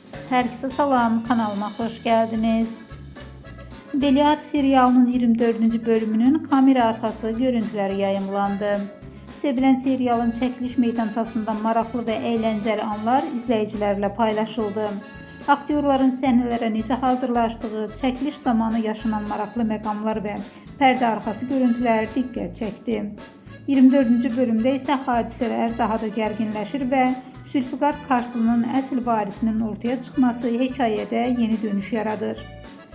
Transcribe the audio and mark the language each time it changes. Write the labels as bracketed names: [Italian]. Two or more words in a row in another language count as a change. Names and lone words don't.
[Turkish] Herkese salam, kanalıma hoş geldiniz. Veliaht serialının 24. bölümünün kamera arkası görüntüleri yayımlandı. Sevilen serialın çekiliş meydançasında maraqlı ve eğlenceli anlar izleyicilerle paylaşıldı. [Azerbaijani] Aktyorların səhnələrə necə hazırlaştığı, çəkiliş zamanı yaşanan maraqlı məqamlar və pərdə arxası görüntüləri diqqət çəkdi. 24-cü bölümdə isə hadisələr daha da gərginləşir və Zülfiqar Karslı'nın əsl varisinin ortaya çıxması hekayədə yeni dönüş yaradır.